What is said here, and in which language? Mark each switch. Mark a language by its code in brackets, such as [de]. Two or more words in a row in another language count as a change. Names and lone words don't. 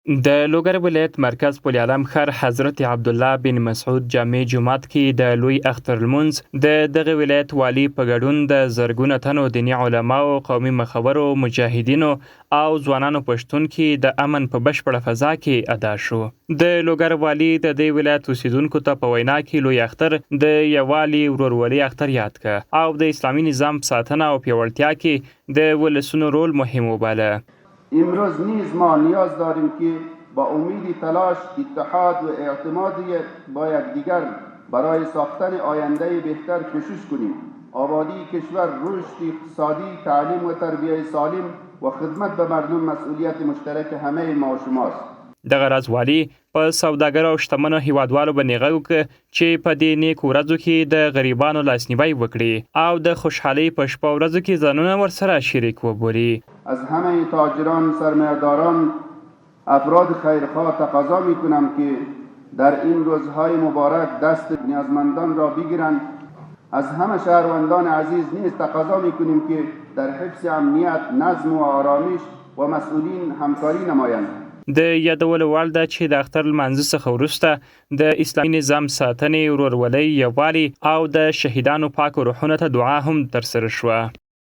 [ps] د لوګر ولایت مرکز پل علم ښار حضرت عبدالله بن مسعود جامع جومات کې د لوی اختر لمونځ د دغه ولایت والی په ګډون د زرګونه تنو دیني علماو، قومي مخورو، مجاهدینو او ځوانانو په شتون کې د امن په بشپړه فضا کې ادا شو. د لوګر والی د دې ولایت اوسیدونکو ته په وینا کې لوی اختر د یووالي ورورولۍ اختر یاد کړ او د اسلامي نظام ساتنه او پیاوړتیا کې د ولسونو رول مهم وباله. [fa] امروز نیز ما نیاز داریم که با امید تلاش، اتحاد و اعتماد با یکدیگر برای ساختن آینده بهتر کوشش کنیم. آبادی کشور، رشد اقتصادی، تعلیم و تربیت سالم و خدمت به مردم مسئولیت مشترک همه ما و شماست. [ps] دغه راز والی په سوداګر او شتمنو هیوادوالو باندې غږ وکړ چې په دې نیکو ورځو کې د غریبانو لاسنیوی وکړي او د خوشحالۍ په شپه ورځو کې ځانونه ورسره شریک وبولي. [fa] از همه تاجران، سرمایه‌داران، افراد خیرخواه تقاضا می‌کنم که در این روزهای مبارک دست نیازمندان را بگیرند. از همه شهروندان عزیز نیز تقاضا می‌کنیم که در حفظ امنیت، نظم و آرامش و مسئولین همکاری نمایند. [ps] د یادولو وړ ده چې د اختر لمانځه څخه وروسته د اسلامي نظام ساتنې، ورورولۍ، یووالي او د شهیدانو پاکو روحونو ته دعا هم ترسره شوه.